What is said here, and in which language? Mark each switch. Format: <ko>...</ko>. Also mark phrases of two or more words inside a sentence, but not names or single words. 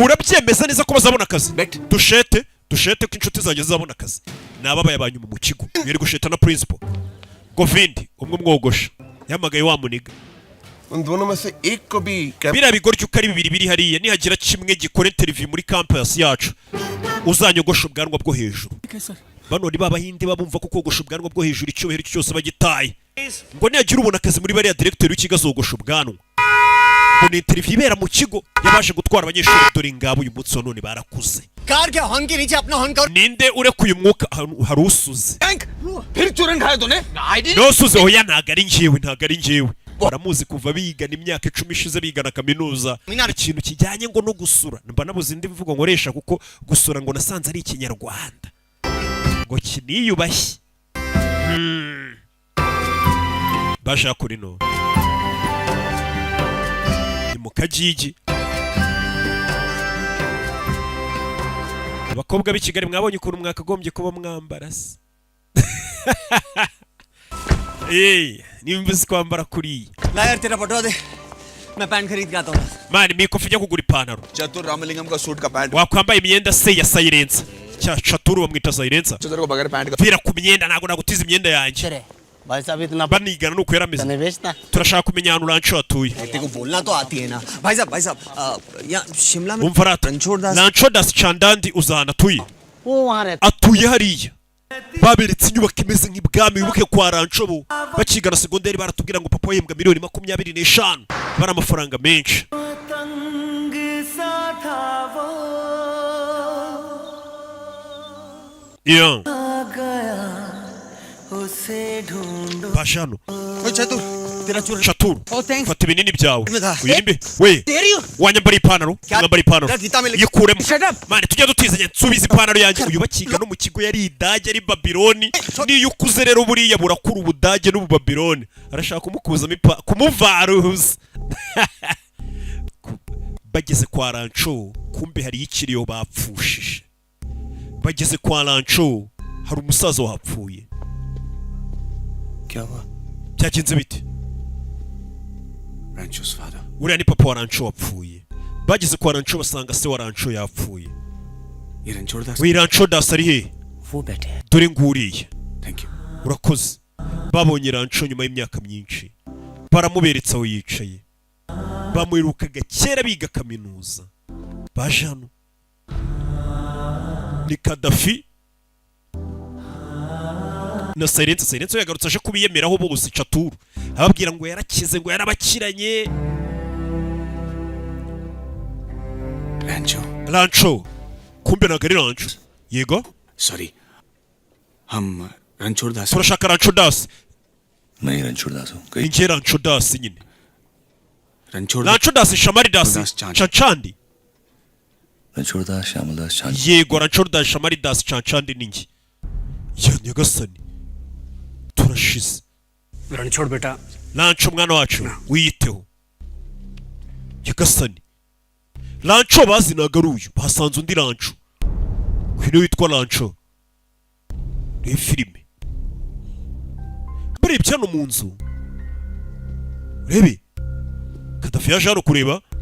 <rw>urabyemeza neza ko bazabona akazi dushete ko inshuti zanjye zizabona akazi nababaye abanyuma mu kigo yari gusheta na principal Govindi umwe mwogosha yamagaye wa muniga</rw> <hi>उन दोनों में से एक को भी</hi> <rw>biriya bigoryi uko ari bibiri biri hariya nihagira kimwe gikora interview muri campus yacu uzanyogosha ubwanwa bwo hejuru bano ni babahinde babumva ko kogosha ubwanwa bwo hejuru icyubahiro cyose bagitaye ngo nihagira ubona akazi muri bariya directeur w'ikigo azogosha ubwanwa ngo ni interview ibera mu kigo yabashe gutwara abanyeshuri dore ngabo uyu munsi wa none barakuze</rw> <hi>कार क्या हॉर्न के नीचे अपना हॉर्न कर</hi> <rw>ninde urekuye umwuka hari usuze</rw> <hi>फिर चूरन खाया तूने</hi> <rw>nosuze oya ntago ari njyewe baramuzi kuva bigana imyaka 10 ishize bigana kaminuza ikintu kijyanye ngo no gusura mba nabuze indi mvugo nkoresha kuko gusura ngo nasanze ari ikinyarwanda ngo kiniyubashye basha kuri no ni mu kajiji abakobwa b'i Kigali mwabonye ukuntu mwakagombye kuba mwambara se nimba uzi kwambara kuriya</rw> <hi>ला यार तेरा पटवा दे मैं पैंट खरीद के आता हूँ</hi> <rw>mani mikofi ijya kugura ipantaro</rw> <hi>चतुर रामलिंगम का सूट का पैंट</hi> <rw>wakwambaye imyenda se ya Silencer Chaturu bamwita Silencer</rw> <hi>चतुर को बगैर पैंट का</hi> <rw>vira ku myenda ntago nagutiza imyenda yanjye</rw> <hi>भाई साहब इतना</hi> <rw>banigana nuko yarameze</rw> <hi>नहीं बेचता</hi> <rw>turashaka kumenya ahantu rancho hatuye</rw> <hi>तेरे को बोलना तो आती है ना भाई साहब यहाँ शिमला में</hi> <rw>umva rata rancho das Chandandi uzahana atuye</rw> <hi>वो वहाँ रहता</hi> <rw>atuye hariya baberetse inyubako imeze nk'ibwami wibuke kwa rancho bo bakigana segonderi baratubwira ngo papa yembwa miliyoni 25 bari amafaranga menshi yeah Bashano</rw> <hi>चतुर तेरा चूरन</hi> <rw>Chaturu</rw> <en>Oh, thanks.</en> <rw>fata ibinini byawe Imidha. uyimbe we wanyambara ipantaro mwambara ipantaro Gita me- yikuremo</rw> <en>Shut up.</en> <rw>mane tujya dutizanya nsubiza ipantaro yanjye uyu bakiga no mu kigo yari idage ari Babiloni niyo ukuze rero buriya burakura ubudage n'ububabiloni arashaka kumukuzamo kumuvaruza bageze kwa rancho kumbe hari ikiriyo bapfushije bageze kwa rancho hari umusaza wapfuye</rw> <hi>क्या हुआ</hi> <rw>byagenze bite</rw> <en>Rancho's father</en> <rw>uriya ni papa wa rancho wapfuye bageze kwa rancho basanga se wa rancho yapfuye</rw> <hi>ये रणछोड़ दास</hi> <rw>we rancho das ari he</rw> <hi>वो बैठे हैं</hi> <rw>dore nguriye</rw> <en>thank you</en> <rw>urakoze babonye rancho nyuma y'imyaka myinshi baramuberetse aho yicaye bamwirukaga kera biga kaminuza baje hano ni Kadafi na Silencer yagarutse aje kubiyemeraho bose Chaturu ababwira ngo yarakize ngo yarabakiranye rancho kumbe nagari rancho yego</rw> <hi>सॉरी हम रणछोड़ दास</hi> <rw>turashaka rancho das</rw> <hi>मैं ही रणछोड़ दास हूँ</hi> <rw>inje rancho das nyine</rw> <hi>रणछोड़</hi> <rw>rancho das Shamari das Das Chandi. Chachandi</rw> <hi>रणछोड़ दास श्यामल दास चांद</hi> <rw>yego rancho das Shamari das Chachandi ninjye ya nyagasani turashize</rw> <hi>रणछोड़ बेटा</hi> <rw>rancho mwana wacu wiyiteho nyagasani rancho bazinaga ari uyu basanze undi rancho kwino witwa rancho ni filime barebye hano mu nzu urebe Kadafi yaje hano kureba</rw>